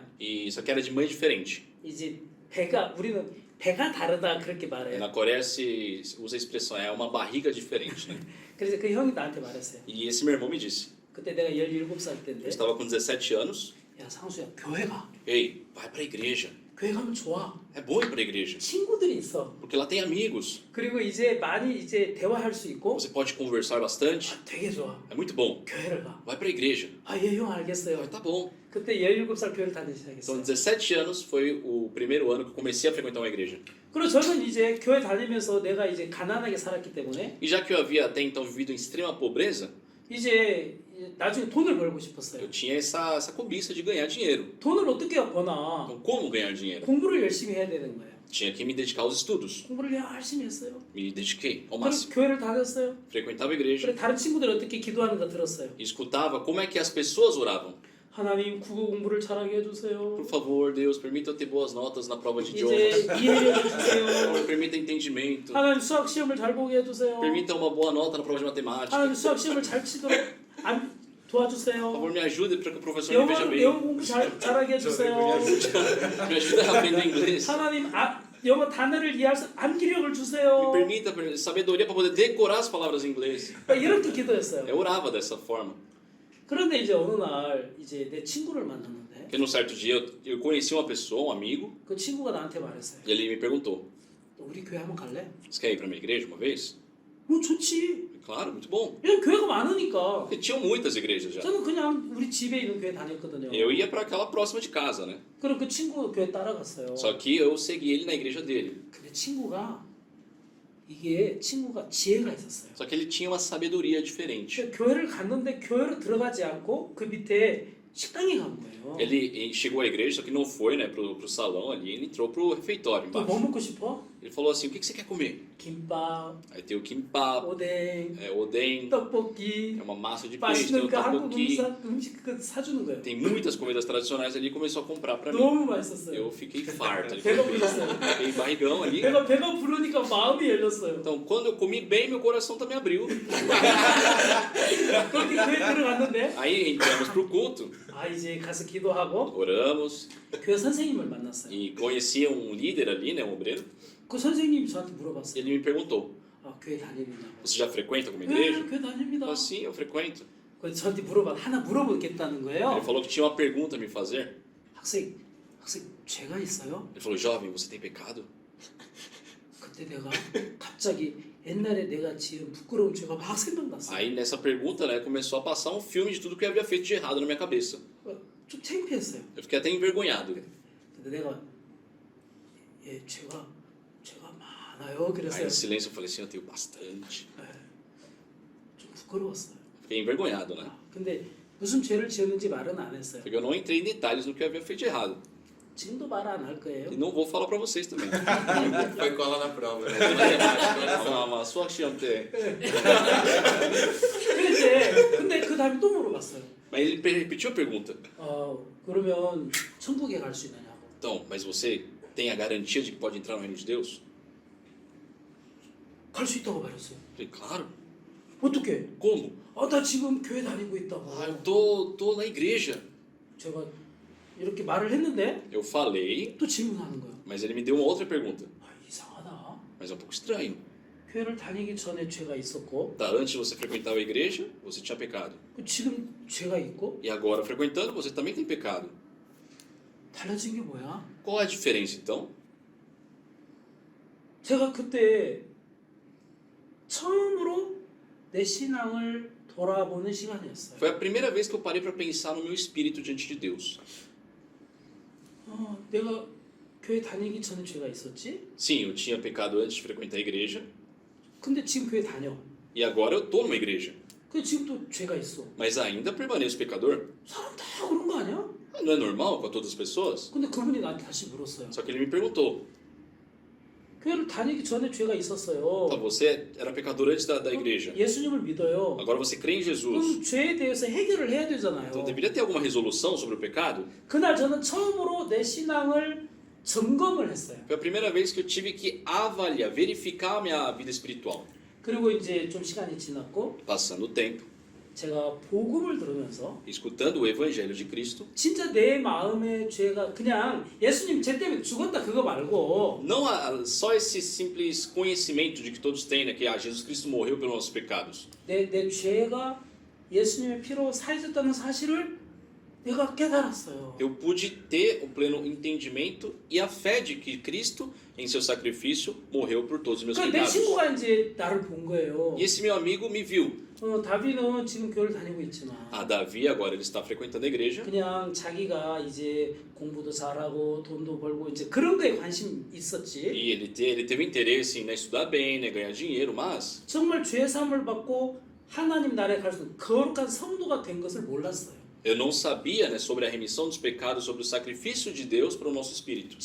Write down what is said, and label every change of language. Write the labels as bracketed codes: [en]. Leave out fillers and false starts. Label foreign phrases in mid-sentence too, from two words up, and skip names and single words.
[pt] e só que era de mãe diferente. [ko] 이제 우리는 배가 다르다 그렇게 말해요. [pt] Na Coreia se usa a expressão, é uma barriga diferente, né? [ko] 그래서 그 형이 나한테 말했어요. [pt] E esse meu irmão me disse, [ko] 그때 내가 17살 [pt] eu [ko] 때인데 [pt] estava com 17 anos, [ko] 야 상수야 교회 가. [pt] ei, vai para a igreja. [ko] 교회 가면 좋아. [pt] É bom ir para a igreja, [ko] 친구들이 있어. [pt] porque lá tem amigos. [ko] 그리고 이제 많이 이제 대화할 수 있고 [pt] Você pode conversar bastante, [ko] 되게 좋아. [pt] é muito bom. [ko] 교회를 가. [pt] Vai para a igreja. [ko] 예, 형 [pt] Ah, [ko] 알겠어요. [pt] tá bom. [ko] 그때 17살 교회를 다니기 [pt] Então, [ko] 시작했어요. [pt] 17 anos foi o primeiro ano que eu comecei a frequentar uma igreja. [ko] 그리고 저는 이제 교회 다니면서 내가 이제 가난하게 살았기 때문에 [pt] E já que eu havia até então vivido em extrema pobreza, [ko] 이제 나중에 돈을 벌고 싶었어요. [pt] eu tinha essa cobiça de ganhar dinheiro. [ko] 돈을 어떻게 버나 [pt] Então, como ganhar dinheiro? [ko] 공부를 열심히 해야 되는 거예요. [pt] Tinha que me dedicar aos estudos. [ko] 공부를 열심히 했어요. [pt] Me dediquei ao [ko] 그리고 [pt] máximo. [ko] 교회를 다녔어요. [pt] Frequentava a igreja. [ko] 그리고 다른 친구들이 어떻게 기도하는 거 들었어요. [pt] E escutava como é que as pessoas oravam. [ko] 하나님 국어 공부를 잘하게 해주세요. [pt] Por favor, Deus, permita eu ter boas notas na prova de [ko] 이제 [pt] idioma. [ko] 이해력을 주세요. [pt] Permita entendimento. [ko] 하나님 수학 시험을 잘 보게 해주세요. [pt] Permita uma boa nota na prova de matemática. [ko] 하나님 수학 시험을 잘 치도록 [pt] Por [ko] 도와주세요. [pt] favor, me ajude para que o professor me veja bem. [ko] 영어 공부 잘하게 해주세요. [pt] Me ajude a aprender inglês. [ko] 하나님 영어 단어를 이해할 수 암기력을 [pt] Me [ko] 주세요. [pt] permita sabedoria para poder decorar as palavras em inglês. [ko] 이렇게 기도했어요. [pt] Eu orava dessa forma. [ko] 그런데 이제 어느 날 이제 내 친구를 만났는데 [pt] Porque num certo dia eu conheci uma pessoa, um amigo, [ko] 그 친구가 나한테 말했어요. [pt] e ele me perguntou: [ko] 너 우리 교회 한번 갈래? [pt] Você quer ir para minha igreja uma vez? [ko] 뭐 좋지. [pt] Claro, muito bom. [ko] 왜냐면 교회가 많으니까. [pt] Porque tinham muitas igrejas já. [ko] 저는 그냥 우리 집에 있는 교회 다녔거든요. [pt] Eu ia para aquela próxima de casa, né? [ko] 그럼 그 친구 교회 따라갔어요. [pt] Só que eu segui ele na igreja dele. [ko] 근데 친구가 지혜가 있었어요. [pt] Só que ele tinha uma sabedoria diferente. [ko] 교회를 갔는데 교회로 들어가지 않고 그 밑에 식당에 간 거예요. [pt] Ele chegou à igreja, só que não foi, né, pro salão ali, ele entrou pro refeitório [ko] 또 뭐 [pt] embaixo. [ko] 먹고 싶어? [pt] Ele falou assim: o que você quer comer? [ko] 김밥, [pt] Aí tem o kimbap, [ko] 오뎅, [pt] oden, [ko] 떡볶이, [pt] é uma massa de peixe, tem [ko] 맛있는 [pt] o [ko] 그 한국 [pt] tteokbokki. [ko] 음식 그 사주는 거예요. [pt] Tem muitas comidas tradicionais ali e começou a comprar pra mim. [ko] 너무 맛있었어요. [pt] Eu fiquei farto, ele [ko] 배가 [pt] falou, [ko] 불렀어요. [pt] fiquei barrigão ali. [ko] 배가 부르니까 마음이 열렸어요. [pt] Então, quando eu comi bem, meu coração também abriu. [ko] 그렇게 교회 들어갔는데 [pt] Aí entramos pro culto, [ko] 아 이제 가서 기도하고 [pt] oramos [ko] 교회 선생님을 만났어요. [pt] e conheci um líder ali, né, um obreiro. [ko] 그 선생님이 저한테 물어봤어요. [pt] Ele me perguntou: [ko] 아 교회 다니느냐고. [pt] você já frequenta alguma [ko] 네, [pt] igreja? [ko] 교회 [pt] Eu [ko] 다닙니다. [pt] falei, sim, eu frequento. [ko] 그래서 저한테 하나 물어보겠다는 [pt] Ele [ko] 거예요. [pt] falou que tinha uma pergunta a me fazer. [ko] 학생 죄가 있어요? [pt] Ele falou: jovem, você tem pecado? [ko] 그때 내가 갑자기 옛날에 내가 지은 부끄러운 죄가 막 생각났어요. [pt] Aí nessa pergunta, né, começou a passar um filme de tudo que eu havia feito de errado na minha cabeça. [ko] 좀 창피했어요. [pt] Eu fiquei até envergonhado. [ko] 근데 내가 죄가 많아요. [pt] Aí [ko] 그래서 [pt] no silêncio eu falei assim: eu tenho bastante. [ko] 좀 부끄러웠어요. [pt] Fiquei envergonhado, né? [ko] 근데 무슨 죄를 지었는지 말은 안 했어요. [pt] Porque eu não entrei em detalhes no que eu havia feito de errado. [ko] 지금도 말 안 할 거예요. [pt] E não vou falar pra vocês também. Foi cola na prova, né? Uma sua chante. [ko] 근데 그 다음에 또 물어봤어요. [pt] Mas ele repetiu a pergunta. [ko] 그러면 천국에 갈 수 있느냐고. [pt] Então, mas você tem a garantia de que pode entrar no reino de Deus? [ko] 갈 수 있다고 말했어요. [pt] Eu falei, claro. [ko] 어떻게? [pt] Como? [ko] 나 지금 교회 다니고 있다고. [pt] Ah, eu tô na igreja. [ko] 제가 이렇게 말을 했는데 [pt] Eu falei, [ko] 또 질문하는 거예요. [pt] mas ele me deu uma outra pergunta. [ko] 이상하다. [pt] Mas é um pouco estranho. [ko] 교회를 다니기 전에 죄가 있었고 [pt] Tá, antes você frequentava a igreja, você tinha pecado. [ko] 지금 죄가 있고 [pt] E agora, frequentando, você também tem pecado. [ko] 달라진 게 뭐야? [pt] Qual é a diferença, então? [ko] 제가 그때 처음으로 내 신앙을 돌아보는 시간이었어요. [pt] Foi a primeira vez que eu parei para pensar no meu espírito diante de Deus. [ko] 내가 교회 다니기 전에 죄가 있었지? [pt] Sim, eu tinha pecado antes de frequentar a igreja. [ko] 근데 지금 교회 다녀. [pt] E agora eu tô numa igreja. [ko] 근데 지금 또 죄가 있어. [pt] Mas ainda permaneço pecador. [ko] 사람 다 그런 거 아니야? [pt] Não é normal com todas as pessoas? [ko] 근데 그분이 나한테 다시 물었어요. [pt] Só que ele me perguntou: [ko] 교회를 다니기 전에 죄가 있었어요. [pt] tá, você era pecador antes da igreja. [ko] 예수님을 믿어요. [pt] Agora você crê em Jesus. [ko] 그럼 죄에 대해서 해결을 해야 되잖아요. [pt] Então deveria ter alguma resolução sobre o pecado? [ko] 그날 저는 처음으로 내 신앙을 점검을 했어요. [pt] Foi a primeira vez que eu tive que avaliar, verificar a minha vida espiritual. [ko] 그리고 이제 좀 시간이 지났고 [pt] Passando o tempo, [ko] 제가 복음을 들으면서 [pt] escutando o evangelho de Cristo. [ko] 진짜 내 마음의 죄가 그냥 예수님 죄 때문에 죽었다 그거 말고 [pt] Não só esse simples conhecimento de que todos têm, né, que Jesus Cristo morreu pelos nossos pecados. [ko] 내 죄가 예수님의 피로 사해졌다는 사실을 내가 깨달았어요. [pt] Eu pude ter o pleno entendimento e a fé de que Cristo, em seu sacrifício, morreu por todos os meus [ko] 그러니까 내 [pt] pecados. [ko] 친구가 이제 나를 본 거예요. [pt] E esse meu amigo me viu. [ko] 다비는 지금 교회를 다니고 있지만 [pt] A Davi agora ele está frequentando a igreja. [ko] 그냥 자기가 이제 공부도 잘하고 돈도 벌고 이제 그런 거에 관심 있었지. [pt] E ele teve interesse em estudar bem, né, ganhar dinheiro, mas [ko] 정말 죄 사함을 받고 하나님 나라에 갈 수 있는 거룩한 성도가 된 것을 몰랐어요. [pt] eu não sabia, né, sobre a remissão dos pecados, sobre o sacrifício de Deus para o nosso espírito.